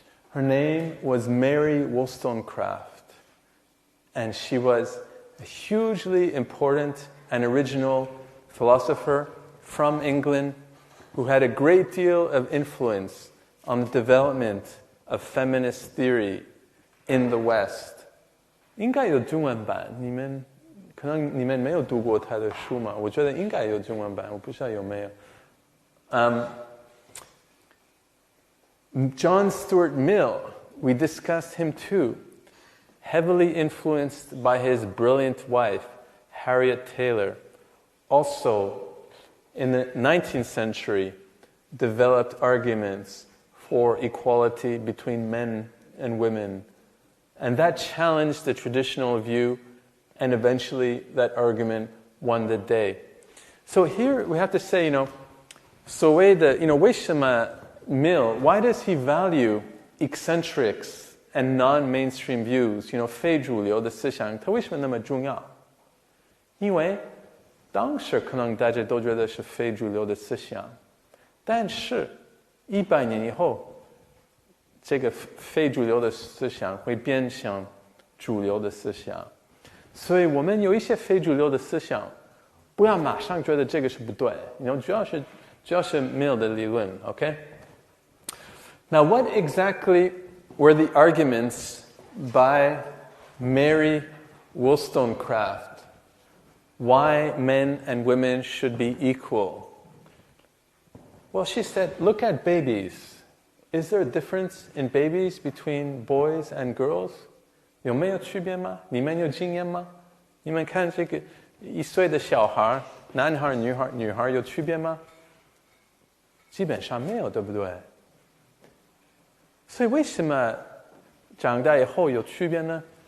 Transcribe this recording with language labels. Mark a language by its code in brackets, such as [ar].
[en] Her name was Mary Wollstonecraft, and she was a hugely important and original philosopher from England who had a great deal of influence on the development of feminist theory in the West. [zh] 应该有中文版，可能你们没有读过他的书嘛？我觉得应该有中文版，我不知道有没有。 [en] John Stuart Mill, we discussed him too, heavily influenced by his brilliant wife, Harriet Taylor, also in the 19th century developed arguments for equality between men and women. And that challenged the traditional view, and eventually that argument won the day. So here we have to say, [zh] 所谓的, 为什么 [en] Mill, why does he value eccentrics and non-mainstream views, [zh] 非主流的思想，它为什么那么重要？因为当时可能大家都觉得是非主流的思想，但是100年以后，这个非主流的思想会变成主流的思想。所以我们有一些非主流的思想，不要马上觉得这个是不对，主要是 Mill 的理论 ，OK？ [en] Now, what exactly were the arguments by Mary Wollstonecraft? Why men and women should be equal? Well, she said, look at babies. Is there a difference in babies between boys and girls? [zh] 有没有区别吗？你们有经验吗？你们看这个1岁的小孩，男孩、女孩有区别吗？基本上没有，对不对？所以为什么长大以后有区别呢？